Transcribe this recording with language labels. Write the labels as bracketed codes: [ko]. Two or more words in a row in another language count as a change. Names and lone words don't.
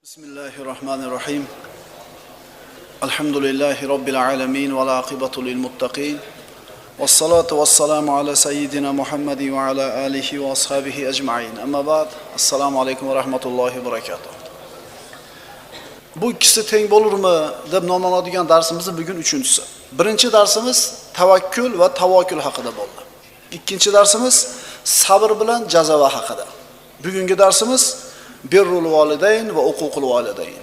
[ar] بسم الله الرحمن الرحيم. الحمد لله رب العالمين والعاقبة للمتقين. والصلاة والسلام على سيدنا محمد وعلى آله وأصحابه أجمعين. أما بعد. السلام عليكم ورحمة الله وبركاته. [uz] Bu ikisi teng bo'lurmi deb nomlanadigan darsimizning bugun 3-chisi. Birinchi darsimiz tavakkul va tavakkul haqida bo'ldi. Ikkinchi darsimiz sabr bilan jazoa haqida. Bugungi darsimiz [ar] بر الوالدين وعقوق الوالدين.